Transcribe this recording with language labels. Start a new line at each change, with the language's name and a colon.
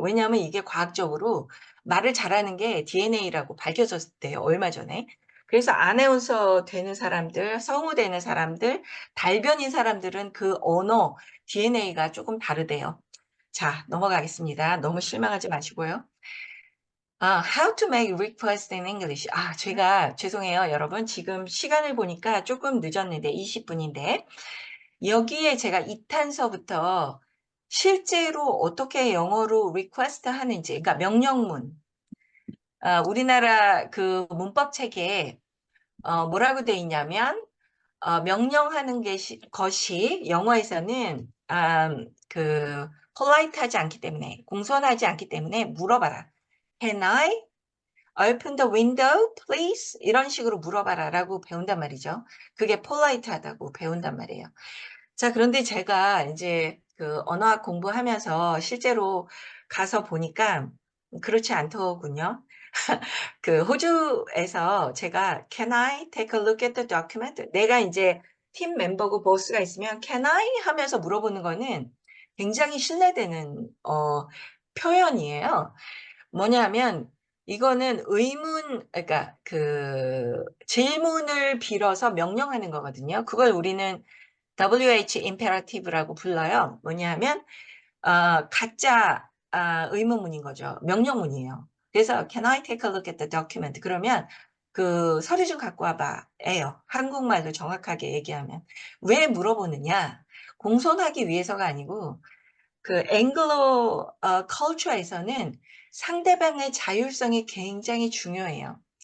Korean: 왜냐하면 이게 과학적으로 말을 잘하는 게 DNA라고 밝혀졌대요, 얼마 전에. 그래서 아나운서 되는 사람들, 성우 되는 사람들, 달변인 사람들은 그 언어 DNA가 쪼끔 다르대요. 자, 넘어가겠습니다. 너무 실망하지 마시고요.
English: How to make request in English.
Korean: 제가 죄송해요 여러분. 지금 시간을 보니까 쪼끔 늦었는데 20 분인데, 여기에 제가 2 탄서부터 실제로 어떻게 영어로 request 하는지, 그러니까 명령문, 우리나라 그 문법 책에 뭐라고 돼 있냐면, 명령하는 것이 영어에서는 그 polite하지 않기 때문에, 공손하지 않기 때문에 물어봐라.
English: "Can I open the window please?"
Korean: 이런 식으로 물어봐라라고 배운단 말이죠. 그게 polite하다고 배운단 말이에요. 자, 그런데 제가 인제 그 언어학 공부하면서 실제로 가서 보니까 그렇지 않더군요. 그 호주에서 제가
English: "Can I take a look at the document?"
Korean: 내가 인제 팀 멤버고 보스가 있으면
English: "Can I?"
Korean: 하면서 물어보는 거는 굉장히 신뢰되는 표현이에요. 뭐냐면 이거는 그러니까 그 질문을 빌어서 명령하는 거거든요. 그걸 우리는 WH imperative라고 불러요. 뭐냐면 가짜 의문문인 거죠. 명령문이에요.
English: 그래서 "Can I take a look at the document?"
Korean: 그러면 "그 서류 좀 갖고 와 봐."예요. 한국말로 정확하게 얘기하면. 왜 물어보느냐? 공손하기 위해서가 아니고, 그 앵글로 컬처에서는 상대방의 자율성이 굉장히 중요해요.